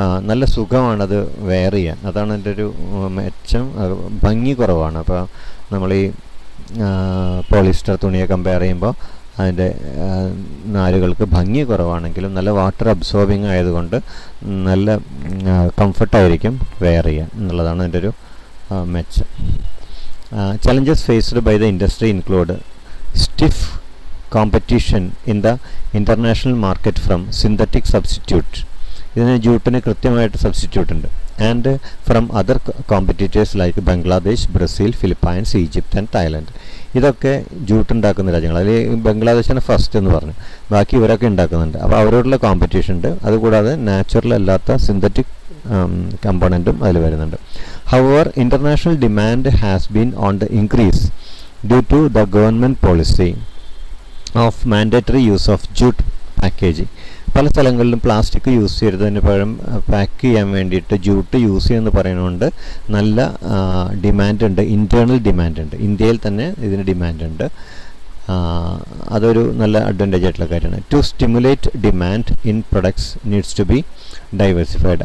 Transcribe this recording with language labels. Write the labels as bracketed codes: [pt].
[ml] നല്ല സുഖമാണത് വെയർ ചെയ്യാൻ. അതാണ് എൻ്റെ ഒരു മെച്ചം. ഭംഗി കുറവാണ്. അപ്പോൾ നമ്മൾ ഈ പോളിസ്റ്റർ തുണിയെ കമ്പയർ ചെയ്യുമ്പോൾ അതിൻ്റെ നാരുകൾക്ക് ഭംഗി കുറവാണെങ്കിലും നല്ല വാട്ടർ അബ്സോർബിങ് ആയതുകൊണ്ട് നല്ല കംഫർട്ടായിരിക്കും വെയർ ചെയ്യാൻ എന്നുള്ളതാണ് എൻ്റെ ഒരു മെച്ചം. [en] Challenges faced by the industry include stiff competition in the international market from synthetic substitute. [ml] ഇതിന് ജൂട്ടിന് കൃത്യമായിട്ട് സബ്സ്റ്റിറ്റ്യൂട്ട് ഉണ്ട്. [en] And from other competitors like Bangladesh, Brazil, Philippines, Egypt and Thailand. [ml] ഇതൊക്കെ ജൂട്ട് ഉണ്ടാക്കുന്ന രാജ്യങ്ങൾ. അതിൽ ബംഗ്ലാദേശാണ് ഫസ്റ്റ് എന്ന് പറഞ്ഞു, ബാക്കി ഇവരൊക്കെ ഉണ്ടാക്കുന്നുണ്ട്. അപ്പോൾ അവരോടുള്ള കോമ്പറ്റീഷൻ ഉണ്ട്. അതുകൂടാതെ നാച്ചുറൽ അല്ലാത്ത സിന്തറ്റിക് കമ്പോണൻറ്റും അതിൽ വരുന്നുണ്ട്. [en] However, international demand has been on the increase due to the government policy of mandatory use of jute packaging. [ml] പല സ്ഥലങ്ങളിലും പ്ലാസ്റ്റിക് യൂസ് ചെയ്തതിന് പകരം പാക്ക് ചെയ്യാൻ വേണ്ടിയിട്ട് ജൂട്ട് യൂസ് ചെയ്യുമെന്ന് പറയുന്നതുകൊണ്ട് നല്ല ഡിമാൻഡ് ഉണ്ട്, ഇൻറ്റേർണൽ ഡിമാൻഡ് ഉണ്ട്. ഇന്ത്യയിൽ തന്നെ ഇതിന് ഡിമാൻഡ് ഉണ്ട്. അതൊരു നല്ല അഡ്വാൻറ്റേജ് ആയിട്ടുള്ള കാര്യമാണ്. [en] To stimulate demand in products needs to be diversified.